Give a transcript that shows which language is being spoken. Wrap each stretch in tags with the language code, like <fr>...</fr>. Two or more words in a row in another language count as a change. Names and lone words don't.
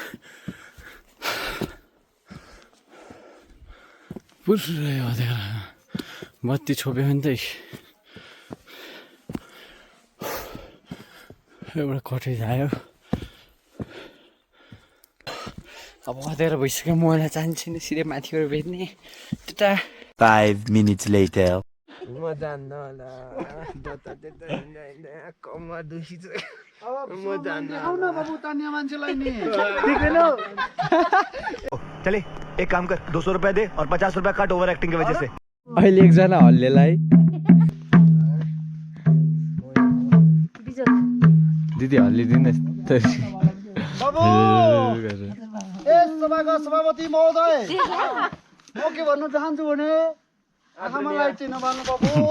<ne>पुरै अँध्यारो. बत्ती छोप्यो भने त एउटा कटेज आयो. अब अँध्यारो भइसक्यो. मलाई चाहिन्छ नि सिधै माथिबाट भेट्ने.</ne> <en>5 minutes later.</en> <ne>म जान्न होला. कम्मर दुखिन्छ. म जान्न. आउन बाबु तान्या मान्छेलाई नि.</ne> <hi>चले एक काम कर 200 रुपए दे और 50 रुपए काट</hi> <en>over acting</en> <hi>की वजह से.</hi> <ne>अहिले एकजना हल्लेलाई दिदी हल्लिदिनु. बाबु ए सभाका सभापति महोदय म के भन्नु चाहन्छु भने आँखामा लाइट चाहिँ नबाल्नु बाबु.</ne>